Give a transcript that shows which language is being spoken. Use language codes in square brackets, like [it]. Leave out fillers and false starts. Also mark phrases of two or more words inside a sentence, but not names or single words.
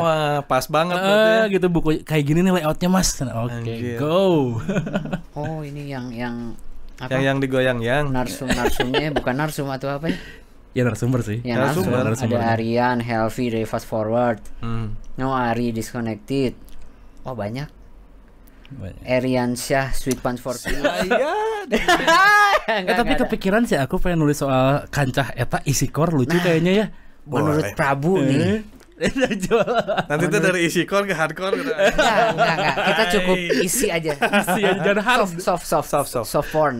[id] wah, pas banget berarti ya. gitu buku kayak gini nih layoutnya Mas. Oke, Anjir. go. Oh, ini yang apa? Yang digoyang yang. Narsumnya bukan narsum atau apa ya? Ya narasumber sih. Yang Narasumber. narsum. Ada Aryan, Helvi dari Fast Forward. No Ari Disconnected. Oh, banyak. Aryan Syah Sweet Punch for Tea. Tapi kepikiran sih aku pengen nulis soal kancah eta isi core lucu kayaknya ya. Menurut Boleh. Prabu nih. Nanti itu dari isi core ke hardcore gitu. Enggak. Kita cukup isi aja. Isi aja jangan hard. [en] Soft porn.